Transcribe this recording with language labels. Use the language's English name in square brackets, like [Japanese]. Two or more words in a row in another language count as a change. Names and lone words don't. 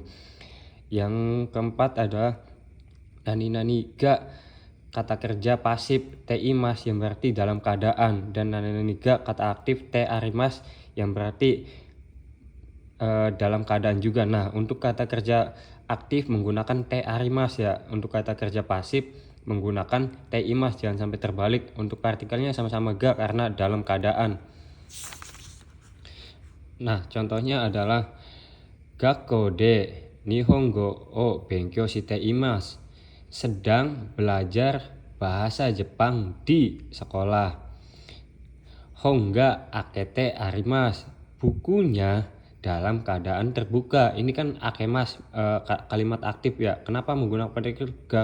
[Indonesian] Yang keempat adalah [Japanese] nani ga [Indonesian] kata kerja pasif [Japanese] te imas [Indonesian] yang berarti dalam keadaan, dan [Japanese] nani ga [Indonesian] kata aktif [Japanese] te arimas [Indonesian] yang berarti dalam keadaan juga. Nah, untuk kata kerja aktif menggunakan [Japanese] te arimas [Indonesian] ya. Untuk kata kerja pasif menggunakan [Japanese] te imas, [Indonesian] jangan sampai terbalik. Untuk partikelnya sama-sama ga karena dalam keadaan. Nah, contohnya adalah [Japanese] gakko de nihongo o benkyou shite imasu. [Indonesian] Sedang belajar bahasa Jepang di sekolah. [Japanese] Honga akete arimasu. [Indonesian] Bukunya dalam keadaan terbuka. Ini kan akemas kalimat aktif ya. Kenapa menggunakan partikel ga?